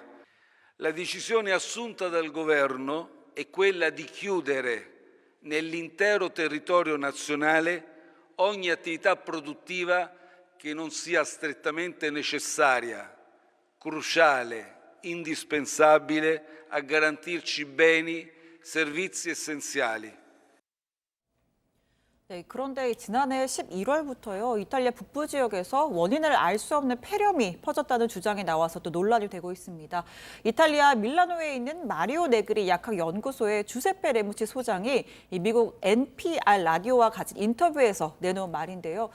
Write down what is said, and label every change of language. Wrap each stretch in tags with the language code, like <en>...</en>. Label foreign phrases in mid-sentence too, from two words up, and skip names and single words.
<it>La decisione assunta dal governo è quella di chiudere nell'intero territorio nazionale ogni attività produttiva che non sia strettamente necessaria, cruciale, indispensabile a garantirci beni, servizi essenziali.</it> <ko>네, 그런데 지난해 11월부터요, 이탈리아 북부 지역에서 원인을 알 수 없는 폐렴이 퍼졌다는 주장이 나와서 또 논란이 되고 있습니다. 이탈리아 밀라노에 있는 마리오 네그리 약학 연구소의 주세페 레무치 소장이 이 미국 NPR 라디오와 가진 인터뷰에서 내놓은 말인데요.</ko>